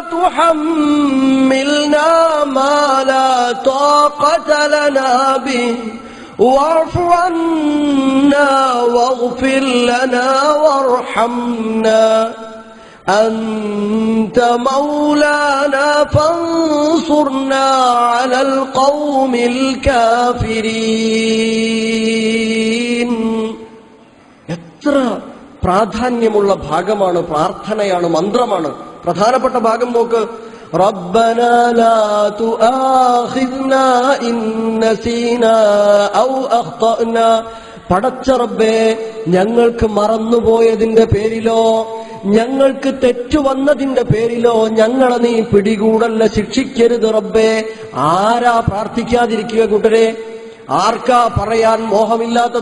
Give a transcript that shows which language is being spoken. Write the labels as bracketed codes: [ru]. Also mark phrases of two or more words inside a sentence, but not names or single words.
[ar] تحملنا ما لا طاقة لنا به واعف عنا واغفر لنا وارحمنا أنت مولانا فانصرنا على القوم الكافرين. [ml] എത്ര പ്രാധാന്യമുള്ള ഭാഗമാണ്, പ്രാർത്ഥനയാണ്, മന്ത്രമാണ്. പ്രധാനപ്പെട്ട ഭാഗം നോക്ക്. [ar] ربنا لا تؤاخذنا إن نسينا أو أخطأنا. [ml] പടച്ച റബ്ബേ, ഞങ്ങൾക്ക് മറന്നുപോയതിന്റെ പേരിലോ ഞങ്ങൾക്ക് തെറ്റുവന്നതിന്റെ പേരിലോ ഞങ്ങളെ നീ പിടികൂടല്ല, ശിക്ഷിക്കരുത് റബ്ബേ. ആരാ പ്രാർത്ഥിക്കാതിരിക്കുക കൂട്ടരെ? ആർക്കാ പറയാൻ മോഹമില്ലാത്തത്?